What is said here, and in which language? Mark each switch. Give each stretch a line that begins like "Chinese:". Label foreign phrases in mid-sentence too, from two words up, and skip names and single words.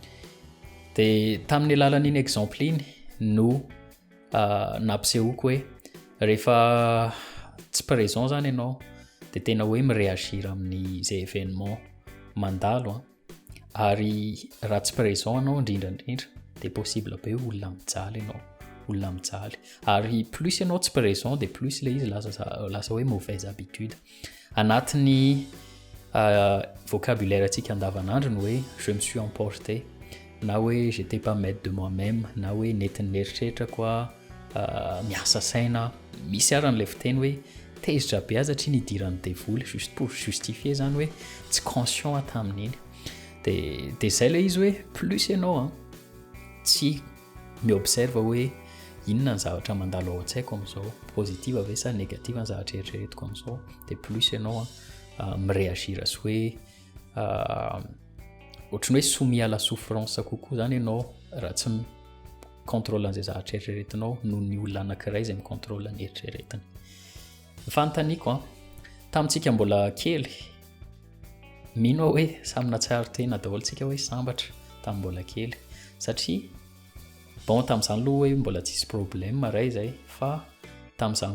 Malagasy: Dia tamin'ny alalan'iny exemple iny no nampisehoako hoe rehefa tsy présent zany ianao dia tena hoe miréagir amin'ny zay événement mandalo ary raha tsy présent anao indrindrandrindra dia possible be olona mijaly ianao, olona mijaly. Ary plus ianao tsy présent dia plus ilay izy lasa hoe
French: mauvaise habitude.
Malagasy: Anatin'ny vocabulaire antsika andavanandro ny hoe
French: je me suis emporté,
Malagasy: na hoe
French: j'étais pas maître de moi-même,
Malagasy: na hoe nentin'ny eritreritrako miasa saina, misy ary n'ilay fiteny hoe tezitra be aza satria nidiran'ny devoly,
French: juste pour justifier
Malagasy: zany hoe tsy conscient tamin'iny. Dia izay ilay izy hoe plus ianao tsy miobserve hoe inona ny zavatra mandalo ao an-tsaiko amin'izao, positive ve sa négative ny zavatra eritreretiko amin'izao, dia plus ianao miréagir sy hoe ohatrany hoe
French: soumis à la souffrance
Malagasy: kokoa zany ianao raha tsy contrôle an'izay zavatra eritreretinao noho ny olona anankiray izay micontrôle ny eritreretiny. Fanontaniako tamintsika mbola kely mino hoe samina tsara tena daholo tsika hoe sambatra tamin'ny mbola kely satria bon tamin'izany aloha hoe mbola tsisy problème ray zay fa tamin'izany